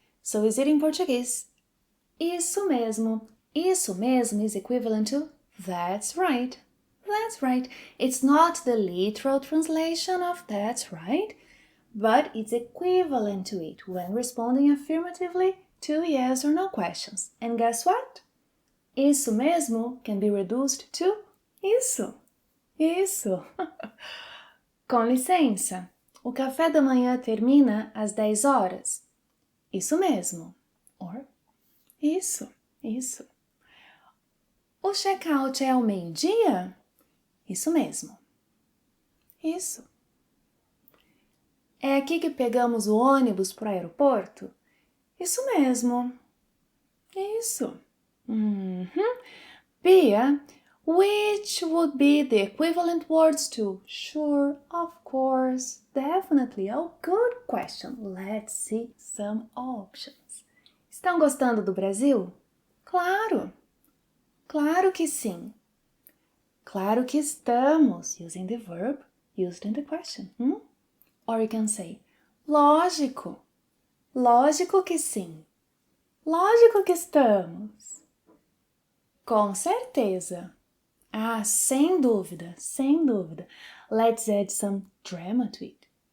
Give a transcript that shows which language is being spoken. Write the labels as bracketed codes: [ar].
[en] So is it in Portuguese? [pt] Isso mesmo. Isso mesmo [en] is equivalent to that's right. That's right. It's not the literal translation of that's right, but it's equivalent to it when responding affirmatively to yes or no questions. And guess what? [pt] Isso mesmo [en] can be reduced to isso. Isso. [pt] Com licença, o café da manhã termina às 10 horas. Isso mesmo. [en] Or, [pt] isso. O check-out é ao meio-dia? Isso mesmo. Isso. É aqui que pegamos o ônibus para o aeroporto? Isso mesmo. Isso. [en] Bia, which would be the equivalent words to sure, of course, definitely? Oh, good question. Let's see some options. [pt] Estão gostando do Brasil? Claro. Claro que sim. Claro que estamos, [en] using the verb used in the question. Or you can say, [pt] lógico. Lógico que sim. Lógico que estamos. Com certeza. Ah, sem dúvida, sem dúvida. [en] Let's add some drama to it.